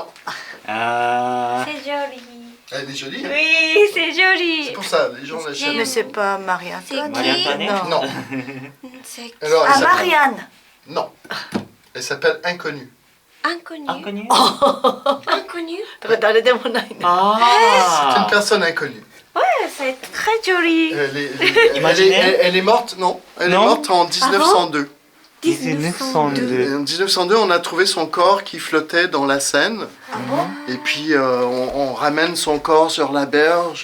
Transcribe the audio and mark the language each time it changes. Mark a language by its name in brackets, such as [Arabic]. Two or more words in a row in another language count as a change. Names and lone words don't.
[French] C'est joli. elle est jolie. Hein. Oui, c'est joli. C'est pour ça, les gens l'achètent. Mais c'est pas Marie-Antoine. C'est Marie-Antoinette. Non, C'est alors elle Ah, s'appelle- Marianne. Non, elle s'appelle Inconnue. inconnu. Inconnu. Inconnu. [Japanese] だから誰でもないね。 [French] C'est une Ah. personne inconnue. Ouais, c'est très joli. Elle est morte, non, elle est Non. morte en 1902. 1902. Et en 1902, on a trouvé son corps qui flottait dans la Seine. Et puis on ramène son corps sur la berge.